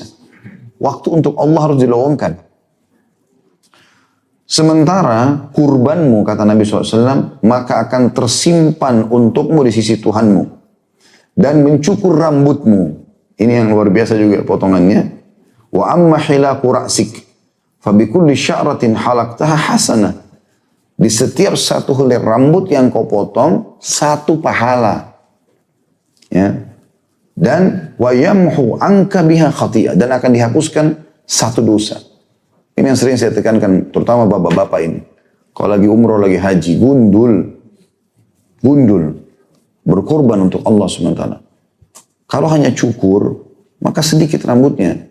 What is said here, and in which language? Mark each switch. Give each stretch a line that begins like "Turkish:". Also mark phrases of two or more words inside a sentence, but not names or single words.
Indonesian: Waktu untuk Allah harus dilowongkan. Sementara kurbanmu, kata Nabi SAW, maka akan tersimpan untukmu di sisi Tuhanmu. Dan mencukur rambutmu. Ini yang luar biasa juga potongannya.
Arabic: وأما حلاقك رأسك فبكل شعرة حلقتها حسنة. Di setiap satu helai rambut yang kau potong, 1 pahala.
Indonesian: Ya. Dan
Arabic: ويمحو عنك بها خطيئة.
Indonesian: Dan akan dihapuskan 1 dosa. Ini yang sering saya tekankan, terutama bapak-bapak ini. Kalau lagi umroh, lagi haji, gundul. Gundul. Berkorban untuk Allah SWT. Kalau hanya cukur, maka sedikit rambutnya.